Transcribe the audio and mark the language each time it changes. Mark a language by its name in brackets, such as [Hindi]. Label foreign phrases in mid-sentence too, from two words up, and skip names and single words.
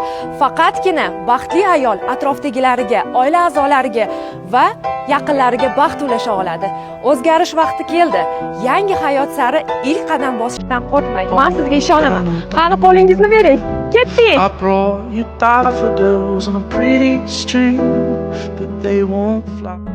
[Uzbek] Faqatgina baxtli ayol atrofdagilariga, oila a'zolariga va yaqinlariga baxt ulasha oladi. O'zgarish vaqti keldi. Yangi hayot sari ilk qadam bosishdan qo'rqmang. Men sizga ishonaman. Qani qo'lingizni bering. Ketdik. [English] I brought you daffodils on a pretty string, but they won't fly.